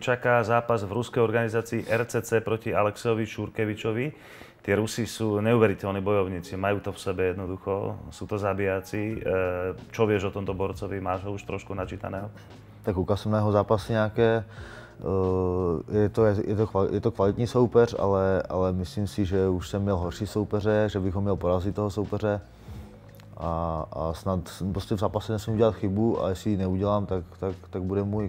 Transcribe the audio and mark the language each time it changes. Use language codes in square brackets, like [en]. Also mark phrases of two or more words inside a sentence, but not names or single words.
[sk] čaká zápas v ruskej organizácii RCC proti Alexejovi Šurkevičovi. Tí Rusi sú neuveriteľní bojovníci, majú to v sebe jednoducho, sú to zabijáci. Čo vieš o tomto borcovi? Máš ho už trošku načítaného? [cs] Tak koukal jsem na jeho zápasy nějaké. Je to kvalitní soupeř, ale myslím si, že už jsem měl horší soupeře, že bych ho měl porazit toho soupeře. A snad prostě v zápase nesmím udělat chybu a jestli ji neudělám, tak bude můj.